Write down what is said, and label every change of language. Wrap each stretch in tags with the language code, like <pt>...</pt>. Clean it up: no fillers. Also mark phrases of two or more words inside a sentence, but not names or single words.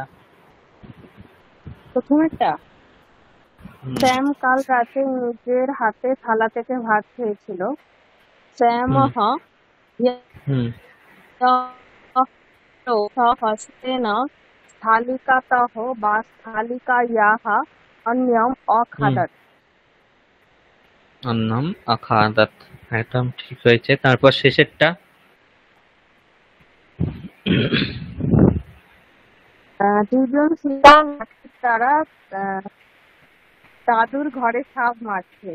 <bn>প্রথমেরটা, হুম, স্যাম কাল রাতে নিজের হাতে থালা থেকে ভাত খেয়েছিল। স্যামঃ হুম,</bn> <sa>হস্তেন स्थालिकातः বা स्थालिकायाः अन्यम् अखादत्। অন্নম আখাদাত,</sa> <bn>একদম ঠিক হয়েছে। তারপর শেষেরটা? দুজন শিকার লাঠির দ্বারা দাদুর ঘরে সাপ মারছে।</bn>